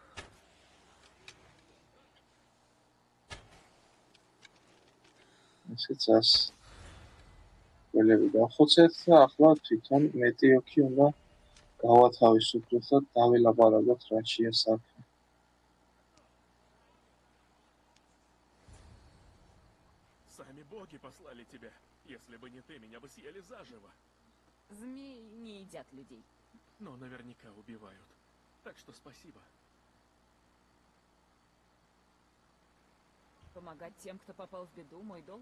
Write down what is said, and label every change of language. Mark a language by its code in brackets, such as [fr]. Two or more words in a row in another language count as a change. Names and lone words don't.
[ka] ესეც ას გველები დავხოცეთ და ახლა თვითონ მეტიოქი უნდა გავათავისუფლოთ და დაველაპარაკოთ რა შეასახა. [ru] Сами боги послали тебя. Если бы не ты, меня бы съели заживо. Змеи не едят людей. Но наверняка убивают. Так что спасибо. Помогать тем, кто попал в беду, мой долг.